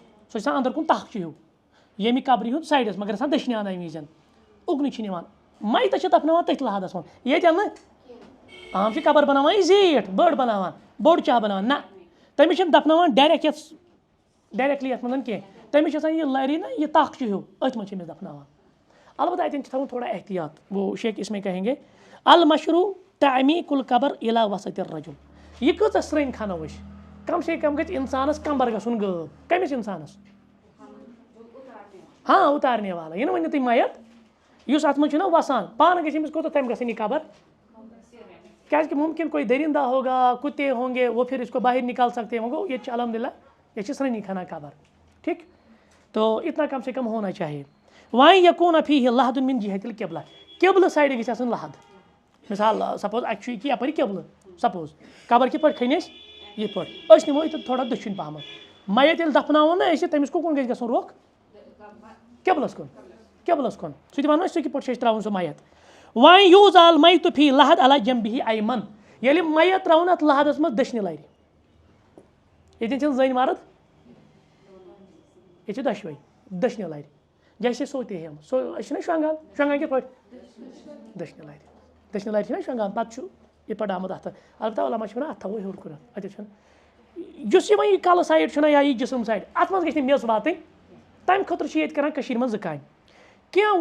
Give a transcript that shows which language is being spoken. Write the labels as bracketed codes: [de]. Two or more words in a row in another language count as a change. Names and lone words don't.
[ks] چھِ آسان اَنٛدر کُن تاخچہِ ہیوٗ ییٚمہِ قبرِ ہُنٛد سایڈَس مگر آسان دٔچھنہِ اَنٛد اَمہِ وِزٮ۪ن اُکنُے چھِ نِوان میتَس چھِ دَفناوان تٔتھۍ لحدَس منٛز ییٚتٮ۪ن نہٕ عام چھِ قبر بَناوان یہِ زیٖٹھ بٔڑ بَناوان بوٚڑ چاہ بَناوان نہ تٔمِس چھِنہٕ دَفناوان ڈایریکٹلی یَتھ منٛز کینٛہہ تٔمِس چھِ آسان یہِ لَرِ نا یہِ تاخچہِ ہیوٗ أتھۍ منٛز چھِ أمِس دَفناوان البتہ اَتٮ۪ن چھِ تھاوُن [ur] تھوڑا احتیاط وہ شیخ اِس میں کہیں گے [ar] المشروع تعمیق القبر الی وسط الرجل [ks] یہِ کۭژاہ سرٛنۍ کھَنو أسۍ [ur] کم سے کم [ks] گژھِ اِنسانَس کمبر گژھُن غٲب کٔمِس اِنسانَس [ur] ہاں اُتارنے والا [ks] یہِ نہٕ ؤنِو تُہۍ میت یُس اَتھ منٛز چھُنہ وَسان پانہٕ گژھِ أمِس کوٗتاہ تام گژھٕنۍ یہِ قبر کیٛازِکہِ مُمکِن [ur] کوئی دٔرِندہ ہوگا کُتے ہوں گے وہ پھر اس کو باہر نکال سکتے ہیں [ks] وۄنۍ گوٚو ییٚتہِ چھِ [ar] الحمد للہ [ks] ییٚتہِ چھِ سرٛنی کھَنان قبر [ur] ٹھیٖک تو اتنا کم سے کم ہونا چاہیے [ks] وۄنۍ [ar] یکوٗن فیہ لحد من جہت القبلہ [ks] قبلہٕ سایڈٕ گژھِ آسٕنۍ لحد مِثال سپوز اَتہِ چھُ ییٚکیٛاہ یَپٲرۍ قبلہٕ سپوز قبر کِتھ پٲٹھۍ کھٔنۍ أسۍ یِتھ پٲٹھۍ أسۍ نِمو ییٚتٮ۪تھ تھوڑا دٔچھُن پَہمَتھ میت ییٚلہِ دَفناوون نہ أسۍ تٔمِس کُکُن گژھِ گژھُن رۄخ قبلَس کُن سُہ تہِ وَنو أسۍ سُہ کِتھ پٲٹھۍ چھِ أسۍ ترٛاوُن سُہ میت وۄنۍ [ar] یوٗز آل میت فی لحد علی جنبہ ایمن [ks] ییٚلہِ میت ترٛاوُن اَتھ لحدَس منٛز دٔچھنہِ لَرِ ییٚتٮ۪ن چھِنہٕ زٔنۍ مرد ییٚتہِ چھِ دۄشوَے دٔچھنہِ لَرِ [ur] جیسے سوتے ہم [ks] أسۍ چھِنہ شۄنٛگان کِتھ پٲٹھۍ دٔچھنہِ لَرِ چھِنہ شۄنٛگان پَتہٕ چھُ یِتھ پٲٹھۍ آمُت اَتھٕ البتہ علما چھِ وَنان اَتھ تھاوو ہیوٚر کُنَتھ اَتٮ۪تھ چھُنہٕ یُس یہِ وۄنۍ یہِ کَلہٕ سایڈ چھُنہ یا یہِ جِسم سایڈ اَتھ منٛز گژھِ نہٕ میٚژ واتٕنۍ تَمہِ خٲطرٕ چھِ ییٚتہِ کَران کٔشیٖرِ منٛز 2 کامہِ کینٛہہ